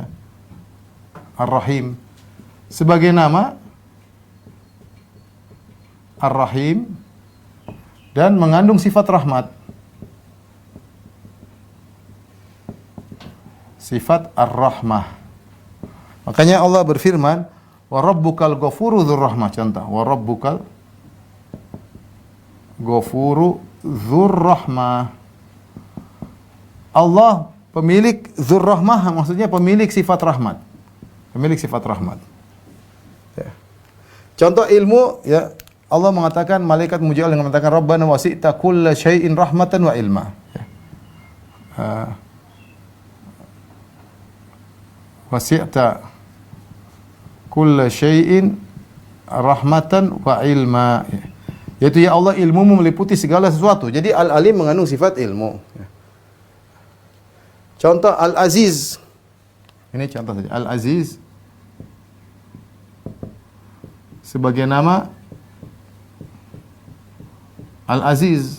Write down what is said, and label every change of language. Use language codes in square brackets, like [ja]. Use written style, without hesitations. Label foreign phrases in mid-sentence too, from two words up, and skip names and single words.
[id] Ar-Rahim sebagai nama Ar-Rahim dan mengandung sifat rahmat. Sifat Ar-Rahmah. Makanya Allah berfirman, [ar] "وربك الغفور ذو الرحمة." Contoh, "وربك الغفور ذو الرحمة." [id] Allah pemilik [ar] ذو الرحمة, [id] maksudnya pemilik sifat rahmat. Ya. Contoh ilmu ya, Allah mengatakan, malaikat mujial yang mengatakan [ar] ربنا وسعت كل شيء رحمة وعلما. [id] Ya. [ar] وسعت كل شيء رحمة وعلما. [id] Ya. Yaitu ya Allah, ilmumu meliputi segala sesuatu. Jadi al-alim mengandung sifat ilmu. Ya. Contoh Al-Aziz. Ini contoh saja. Al-Aziz sebagai nama Al-Aziz.